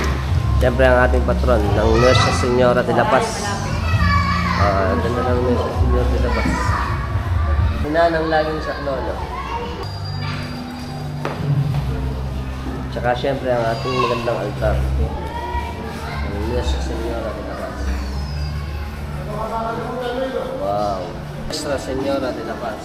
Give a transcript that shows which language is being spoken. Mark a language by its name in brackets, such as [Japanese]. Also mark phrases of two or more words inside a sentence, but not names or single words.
[Filipino] Siyempre ang ating patron ng Nuestra Señora de la Paz. Ganda ng Nuestra Señora de la Paz. Ina ng laging saklolo. Tsaka siyempre ang ating magandang altar ng Nuestra Señora de la Paz. Wow! Nuestra Señora de la Paz.